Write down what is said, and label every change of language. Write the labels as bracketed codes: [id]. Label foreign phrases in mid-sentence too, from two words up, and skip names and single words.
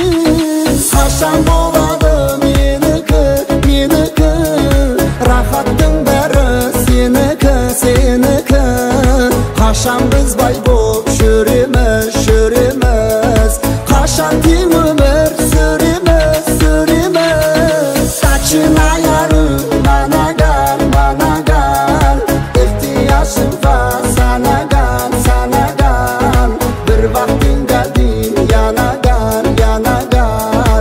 [kk] Қашан болады менікі, менікі, рахаттың бәрі сенікі, сенікі. Қашан біз бай боп жүреміз, жүреміз, қашан тең өмір сүреміз, сүреміз. [tr] Saçın ayarım bana gel, bana gel, ihtiyacım var sana gel, sana gel. Bir vaktin geldi yana gel, yana gel.